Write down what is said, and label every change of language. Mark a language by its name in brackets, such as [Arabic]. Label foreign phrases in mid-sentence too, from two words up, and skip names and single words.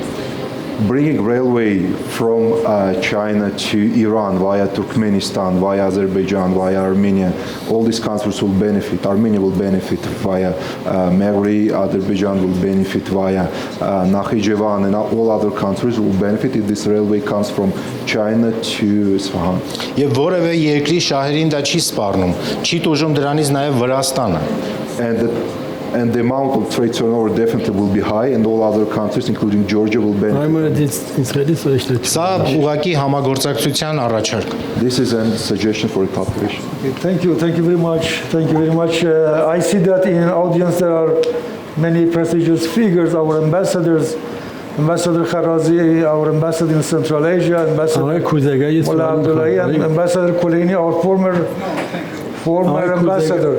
[English] Bringing railway from China to Iran via Turkmenistan, via Azerbaijan, via Armenia, all these countries will benefit. Armenia will benefit via Megri, Azerbaijan will benefit via Nakhichevan, and all other countries will benefit if this railway comes from China to Isfahan. [Armenian] Եվ որևէ երկրի շահերին դա չի սպառնում, չի տուժում դրանից նաև Վրաստանը։ [English] And the amount of trade turnover definitely will be high, and all other countries, including Georgia, will benefit. [Armenian] Սա ուղղակի համագործակցության առաջարկ։ [English] This is a suggestion for a cooperation. Okay, thank you very much. I see that in audience there are many prestigious figures, our ambassadors, Ambassador Kharazi, our ambassador in Central Asia, Ambassador Mullah Abdullahi, and Ambassador Kulini, our former ambassador.